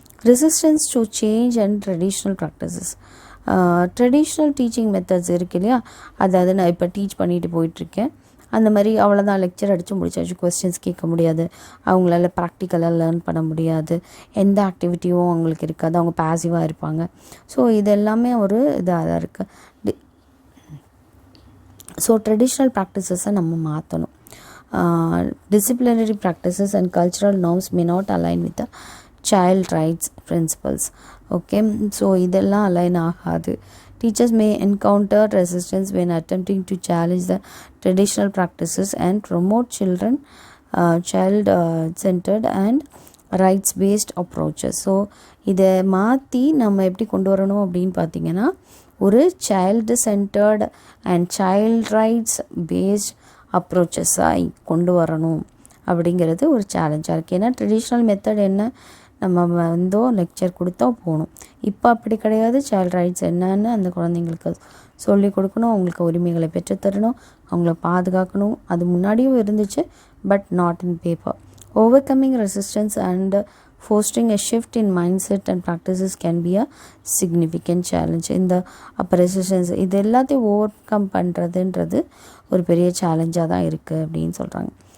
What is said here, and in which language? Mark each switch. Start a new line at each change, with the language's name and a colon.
Tamil: Resistance to change and traditional practices. Traditional teaching methods இருக்கு இல்லையா, அதாவது நான் இப்போ டீச் பண்ணிட்டு போயிட்டுருக்கேன், அந்த மாதிரி அவ்வளோதான் லெக்சர் அடித்து முடிச்சாச்சு, கொஸ்டின்ஸ் கேட்க முடியாது, அவங்களால ப்ராக்டிக்கலாக லேர்ன் பண்ண முடியாது, எந்த ஆக்டிவிட்டியும் அவங்களுக்கு இருக்காது, அவங்க பாசிவாக இருப்பாங்க. ஸோ இது எல்லாமே ஒரு இதாக தான் இருக்குது. ஸோ ட்ரெடிஷ்னல் ப்ராக்டிசஸை நம்ம மாற்றணும்.
English: Disciplinary practices and cultural norms may not align with the child rights principles. Okay, so இதெல்லாம் align ஆகாது. Teachers may encounter resistance when attempting to challenge the traditional practices and promote child-centered and rights-based approaches.
Tamil: So இதை மாற்றி நம்ம எப்படி கொண்டு வரணும் அப்படின்னு பார்த்தீங்கன்னா, ஒரு child centred and child rights paste அப்ரோச்சஸாக கொண்டு வரணும் அப்படிங்கிறது ஒரு சேலஞ்சாக இருக்குது. ஏன்னா ட்ரெடிஷ்னல் மெத்தட் என்ன, நம்ம வந்தோ லெக்சர் கொடுத்தா போகணும். இப்போ அப்படி கிடையாது. சைல்ட் ரைட்ஸ் என்னன்னு அந்த குழந்தைங்களுக்கு சொல்லிக் கொடுக்கணும், அவங்களுக்கு உரிமைகளை பெற்றுத்தரணும், அவங்கள பாதுகாக்கணும். அது முன்னாடியும் இருந்துச்சு, but not in paper.
English: Overcoming resistance and fostering a shift in mindset and practices can be a significant challenge.
Tamil: இந்த அப்போ ரெசிஸ்டன்ஸ் இது எல்லாத்தையும் ஓவர் கம் பண்ணுறதுன்றது ஒரு பெரிய சேலஞ்சாக தான் இருக்குது அப்படின்னு சொல்கிறாங்க.